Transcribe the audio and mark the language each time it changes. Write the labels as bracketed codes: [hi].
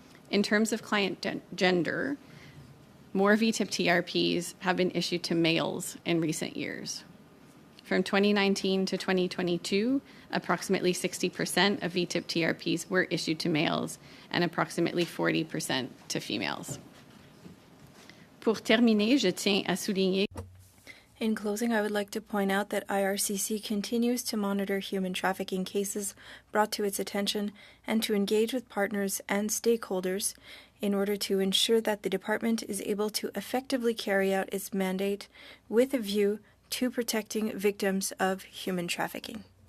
[en] In terms of client gender, more VTIP TRPs have been issued to males in recent years. From 2019 to 2022, approximately 60% of VTIP TRPs were issued to males and approximately 40% to females. [fr] Pour terminer, je tiens à souligner. [en] In closing, I would like to point out that IRCC continues to monitor human trafficking cases brought to its attention and to engage with partners and stakeholders in order to ensure that the department is able to effectively carry out its mandate with a view to protecting victims of human trafficking.